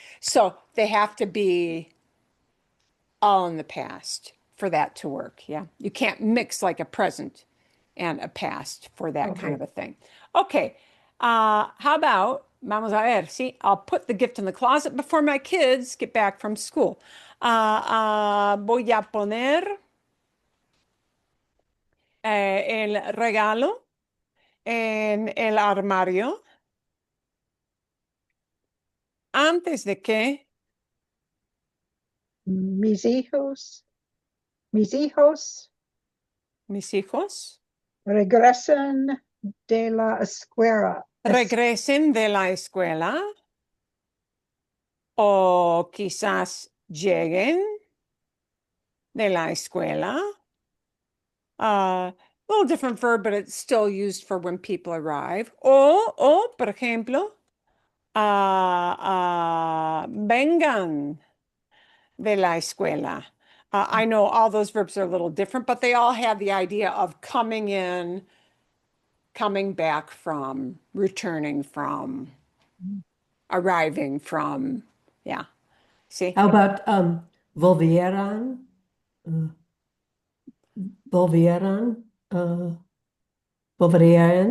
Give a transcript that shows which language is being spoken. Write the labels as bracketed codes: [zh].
[en] So they have to be all in the past for that to work. Yeah. You can't mix like a present and a past for that kind of a thing. Okay. How about, vamos a ver, see, I'll put the gift in the closet before my kids get back from school. [es] Voy a poner el regalo en el armario antes de que Mis hijos mis hijos regresen de la escuela. regresen de la escuela o quizás lleguen de la escuela. [en] A little different verb, but it's still used for when people arrive. [es] O por ejemplo, vengan de la escuela. [en] I know all those verbs are a little different, but they all have the idea of coming in, coming back from, returning from, arriving from. Yeah. See? How about volvieran? Uh, volvieran? Volverían?